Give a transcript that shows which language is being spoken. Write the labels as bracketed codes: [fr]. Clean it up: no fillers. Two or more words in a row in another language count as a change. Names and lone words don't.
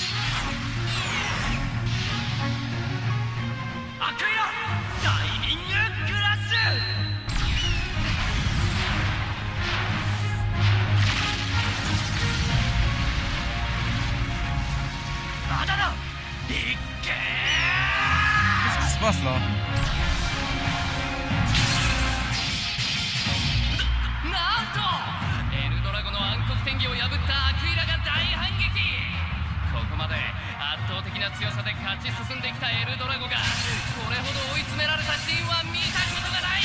[ja] アクイラ、ダイビングクラッシュ。まだだ。いっけー。 [fr] Qu'est-ce qui se passe là? [ja] なんとエルドラゴの暗黒天気を破ったアクイラが大反撃。ここまで圧倒的な強さで勝ち進んできたエルドラゴがこれほど追い詰められたシーンは見たことがない。